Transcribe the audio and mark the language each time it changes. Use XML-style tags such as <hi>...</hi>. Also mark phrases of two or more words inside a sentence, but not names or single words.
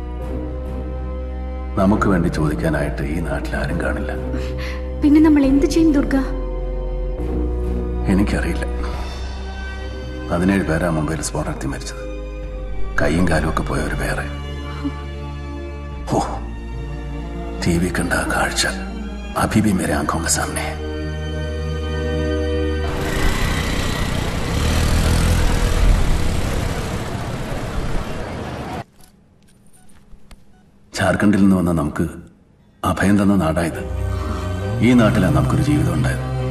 <ml>നമുക്ക് വേണ്ടി ചോദിക്കാനായിട്ട് ഈ നാട്ടിൽ ആരും കാണില്ല. പിന്നെ നമ്മൾ എന്ത് ചെയ്യും ദുർഗ? എനിക്കറിയില്ല. 17 പേരാ മുംബൈയിൽ സ്ഫോടനം നടത്തി മരിച്ചത്. കൈയും കാലും ഒക്കെ പോയവർ വേറെ. TV കണ്ട കാഴ്ച</ml> <hi>अभी भी मेरे आंखों के सामने है.</hi> <ml>ജാർഖണ്ഡിൽ നിന്ന് വന്ന നമുക്ക് അഭയം തന്ന നാടായത്. ഈ നാട്ടിലാണ് നമുക്കൊരു ജീവിതം ഉണ്ടായത്.</ml>